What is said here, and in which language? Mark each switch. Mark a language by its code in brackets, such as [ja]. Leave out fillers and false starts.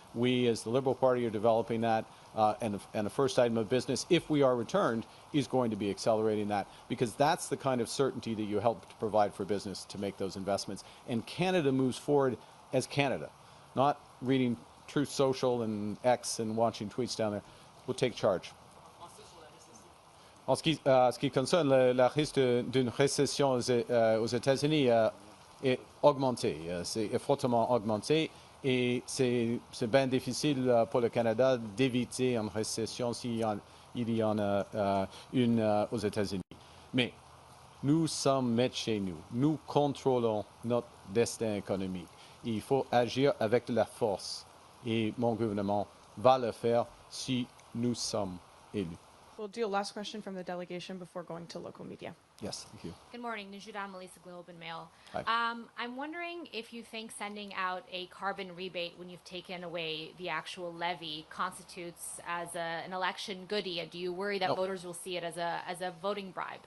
[en] We, as the Liberal Party, are developing that. And the first item of business, if we are returned, is going to be accelerating that, because that's the kind of certainty that you help to provide for business to make those investments. And Canada moves forward as Canada, not reading Truth Social and X and watching tweets down there. We'll take charge. [fr] En ce qui concerne le risque d'une récession aux États-Unis est augmenté, c'est fortement augmenté, et c'est bien difficile pour le Canada d'éviter une récession s'il y en a une aux États-Unis. Mais nous sommes maîtres chez nous. Nous contrôlons notre destin économique. Il faut agir avec de la force, et mon gouvernement va le faire si nous sommes élus. [en] We'll do a last question from the delegation before going to local media. Yes, thank you. Good morning, Najuda Melissa, Globe and Mail. Hi. I'm wondering if you think sending out a carbon rebate when you've taken away the actual levy constitutes as an election goodie. Do you worry that voters will see it as a voting bribe?